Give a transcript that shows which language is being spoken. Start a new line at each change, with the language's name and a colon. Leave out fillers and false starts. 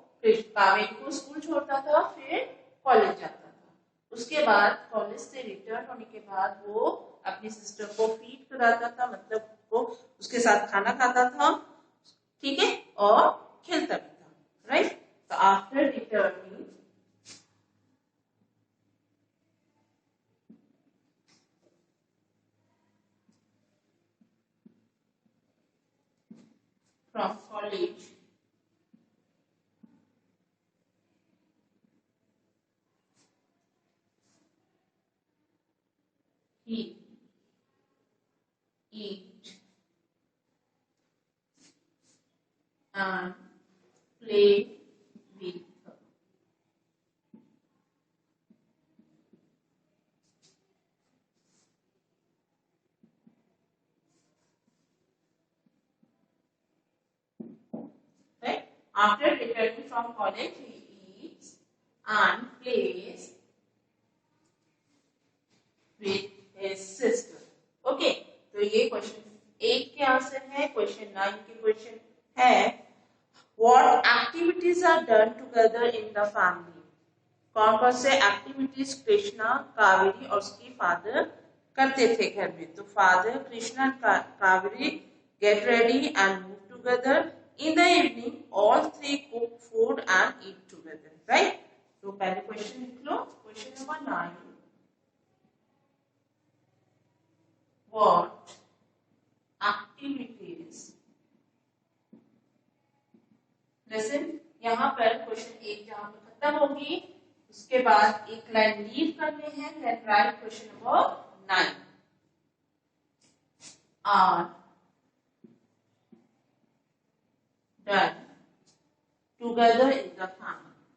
Hindi: कावेरी को स्कूल छोड़ता था, फिर कॉलेज जाता था। उसके बाद कॉलेज से रिटर्न होने के बाद वो अपनी सिस्टर को फीड कराता था, मतलब वो उसके साथ खाना खाता था, ठीक है, और खेलता भी था, राइट।
English: तो after returning from college, he eat and play with her. Right? After returning from college, he eats and plays with his sister.
Hindi: Okay, तो ये क्वेश्चन 8 के आंसर है। क्वेश्चन 9 के क्वेश्चन है,
English: what activities are done together in the family?
Hindi: कौन कौन से activities Krishna, Kaveri और उसकी फादर करते थे घर में?
English: तो father, Krishna and Kaveri get ready and move together. In the evening all three cook food and eat together, right.
Hindi: तो पहले क्वेश्चन लिख लो, question number 9,
English: what activities,
Hindi: lesson यहाँ पर क्वेश्चन 1 जहां पर खत्म होगी उसके बाद एक लाइन लीव करने हैं, then right question number 9
English: are done together in the family.